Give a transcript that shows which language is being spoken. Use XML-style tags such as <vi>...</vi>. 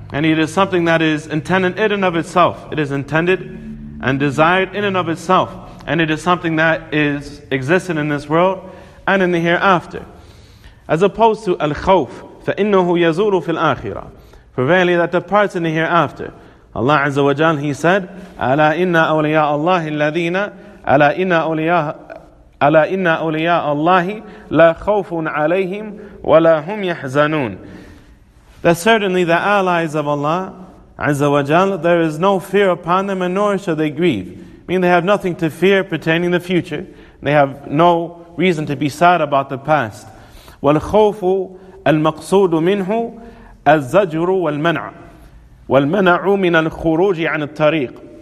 <en>And it is something that is intended in and of itself. It is intended and desired in and of itself. And it is something that is existent in this world and in the hereafter. As opposed to</en> <ar>al-khawf, فَإِنَّهُ يَزُولُ فِي الْآخِرَةِ.</ar> <en>For verily that departs in the hereafter.</en> <ar>Allah Azza wa Jal,</ar> <en>He said,</en> <ar>أَلَا إِنَّ أَوْلِيَاءَ اللَّهِ الَّذِينَ أَلَا إِنَّ أَوْلِيَاءَ اللَّهِ لَا خَوْفٌ عَلَيْهِمْ وَلَا هُمْ يَحْزَنُونَ.</ar> <en>That certainly the allies of Allah Azza wa Jal, there is no fear upon them, and nor shall they grieve. Meaning they have nothing to fear pertaining to the future. They have no reason to be sad about the past.</en> <ar>وَالْخَوْفُ المقصود منه الزجر والمنع والمنع من الخروج عن الطريق.</ar>